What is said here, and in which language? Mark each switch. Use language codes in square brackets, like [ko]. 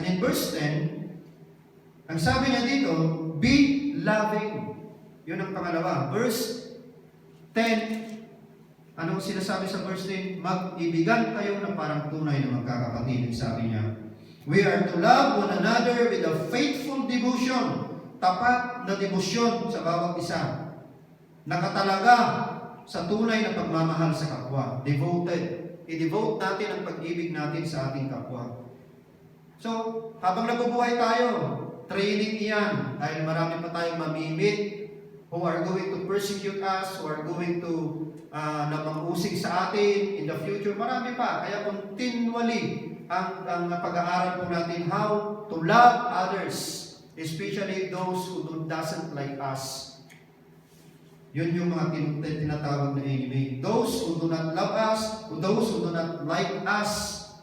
[en] And in verse 10, [tl] ang sabi niya dito, [en] be loving. [tl] Yun ang pangalawa. Verse 10, anong sinasabi sa verse 10? Mag-ibigan kayo na parang tunay na magkakapatid. Sabi niya, [en] we are to love one another with a faithful devotion. [tl] Tapat na debosyon sa bawat isa. Nakatalaga sa tunay na pagmamahal sa kapwa. Devoted. I-devote natin ang pag-ibig natin sa ating kapwa. So, habang nabubuhay tayo, training iyan dahil marami pa tayong mamimit [en] who are going to [tl] persecute us, who are going to na mang-usig sa atin [en] in the future. [tl] Marami pa. Kaya [en] continually [tl] ang pag-aaral po natin [en] how to love others, especially those who doesn't like us. [tl] Yun yung mga tinatawag na enemy. [en] Those who do not love us, those who do not like us.